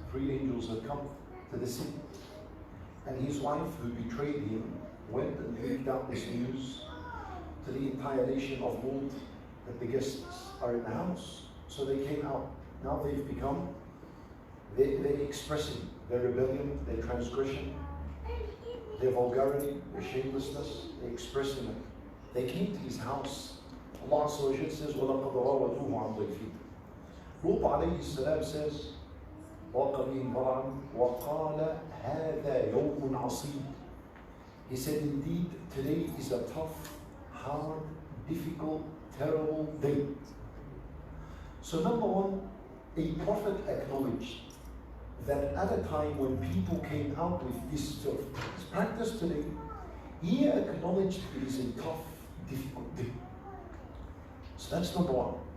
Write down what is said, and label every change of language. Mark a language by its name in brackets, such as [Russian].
[English] 3 angels had come to the city. And his wife, who betrayed him, went and leaked out this news to the entire nation of Lut that the guests are in the house. So they came out. Now they've become, they're expressing their rebellion, their transgression, their vulgarity, their shamelessness. They're expressing it. They came to his house. Allah says, [Arabic] وَلَقَدْ رَاوَدُوهُ عَنْ ضَيْفِهِ. [English] Lut alayhi salam says, [Arabic] وَقَالَ هَذَا يَوْمٌ عَصِيبٌ. [English] He said, indeed, today is a tough, hard, difficult, terrible day. So number one, a prophet acknowledged that at a time when people came out with this filth, this practice today, he acknowledged it is a tough, difficult day. So that's number one.